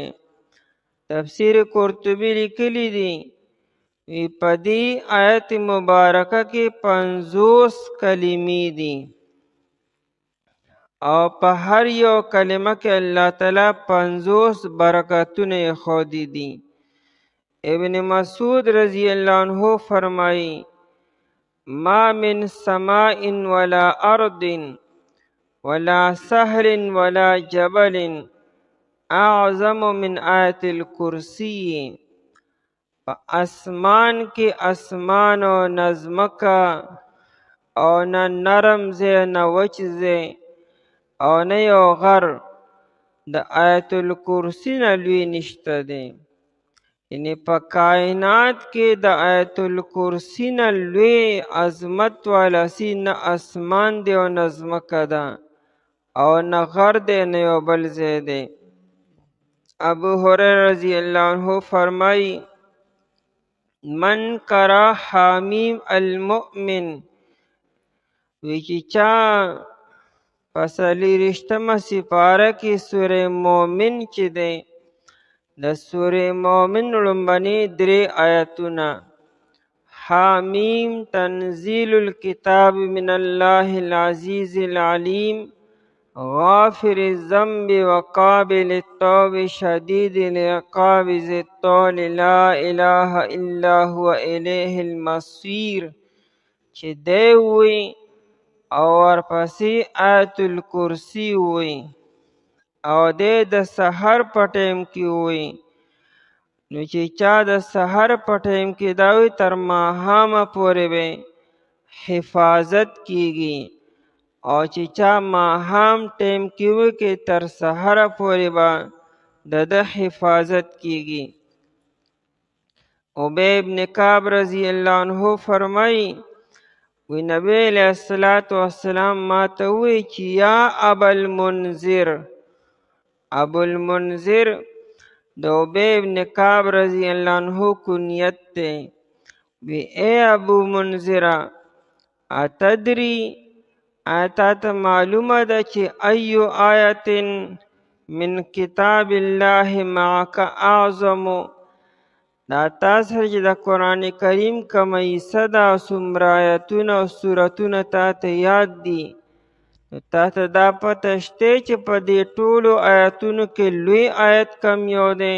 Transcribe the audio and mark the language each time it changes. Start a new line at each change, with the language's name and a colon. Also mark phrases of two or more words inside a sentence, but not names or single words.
Pashto: تفسیر قرطبی لیکلی دی وی په دې آیت مبارکه کې 50 کلمې دي، او په هر یو کلمه کې الله تعالی 50 برکتونه یې ښودي دي.
Arabic: ابن مسعود رضی اللہ عنہ فرمائی ما من سماء ولا ارض ولا سهل ولا جبل اعظم من آیت الکرسی،
Pashto: په اسمان کې اسمان او نظمکه او نه نرم ځای نه وچ ځای او نه یو غر د آیت الکرسی نه لوی نشته دی. یعنی په کائنات کې د آیت الکرسی نه لوی عظمت والا سی نه اسمان دی او نه ځمکه ده او نه غر دی نه یو بل ځای دی.
Arabic: ابو هریره رضی اللہ عنہ فرمائی من قرأ حامیم المؤمن،
Pashto: وی چې چا په 40مه سپاره کې سورې مومن چې دی، د سورې مومن لومبني 3 آیتونه حامیم
Arabic: تنزیل الکتاب من الله العزیز العلیم غافر الذنب وقابل التوب شدید العقاب ذی الطول لا اله الا هو الیه المصیر
Pashto: چې دی وی، او ورپسې آیت الکرسی وی، او دی د سحر په ټیم کې وی. نو چې چا د سحر په ټیم کې دا وی تر ماښامه پورې به حفاظت کیږي، او چې چا ماښام ټیم کې وی کې تر سحر پورې به د حفاظت کیږي. ابی ابن کعب
Arabic: رضی اللہ عنہ
Pashto: فرمائی وی نبی
Arabic: علیہ الصلوۃ والسلام
Pashto: ما ته وی چې
Arabic: یا ابا المنذر،
Pashto: ابو المنذر د ابی ابن کعب
Arabic: رضی اللہ عنہ
Pashto: کنیت تے، وی اے ابو منذرہ اتدری، آتا ته معلومه ده چې
Arabic: ایو آیت من کتاب الله معک اعظم،
Pashto: دا تاسو چې د قرآن کریم کومه حصه ده او څومره آیتونه او سورتونه تا ته یاد دي، نو تا ته دا پته شته چې په دې ټولو آیتونو کې لوی آیت کم یو دی؟